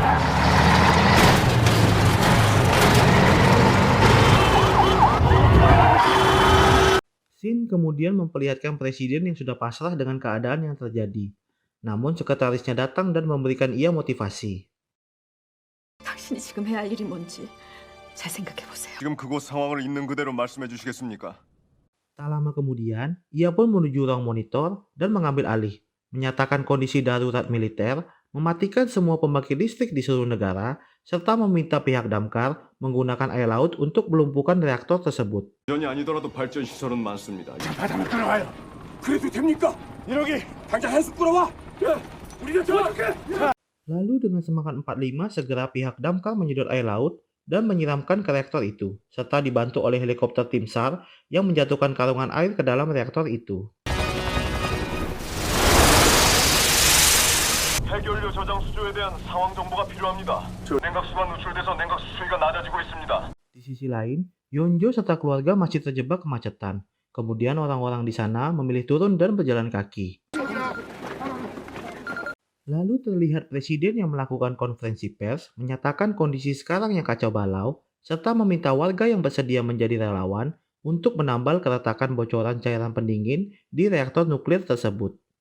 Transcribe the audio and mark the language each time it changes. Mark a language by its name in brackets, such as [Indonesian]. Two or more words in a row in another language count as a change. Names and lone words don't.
[Indonesian] Shin kemudian memperlihatkan presiden yang sudah pasrah dengan keadaan yang terjadi. Namun sekretarisnya datang dan memberikan ia motivasi. [Korean] 당신이 지금 해야 할 일이 뭔지 잘 생각해 보세요. 지금 그곳 상황을 있는 그대로 말씀해 주시겠습니까? [Indonesian] Tak lama kemudian, ia pun menuju ruang monitor dan mengambil alih, menyatakan kondisi darurat militer, mematikan semua pembangkit listrik di seluruh negara, serta meminta pihak damkar menggunakan air laut untuk melumpuhkan reaktor tersebut. [Korean] 전이 아니더라도 발전 시설은 많습니다. 바다로 들어와요. 그래도 됩니까? 이러기 당장 해수 끌어와. 우리가 도와줄게. [Indonesian] Lalu dengan semangat 45 segera pihak damkar menyedot air laut dan menyiramkan ke reaktor itu, serta dibantu oleh helikopter tim SAR yang menjatuhkan karungan air ke dalam reaktor itu. [Korean] 핵연료 저장 수조에 대한 상황 정보가 필요합니다. 냉각수가 누출돼서 냉각수 수위가 낮아지고 있습니다. [Indonesian] Di sisi lain, Yonjo serta keluarga masih terjebak kemacetan. Kemudian orang-orang di sana memilih turun dan berjalan kaki. Lalu terlihat presiden yang melakukan konferensi pers menyatakan kondisi sekarang yang kacau balau, serta meminta warga yang bersedia menjadi relawan untuk menambal keretakan bocoran cairan pendingin di reaktor nuklir tersebut.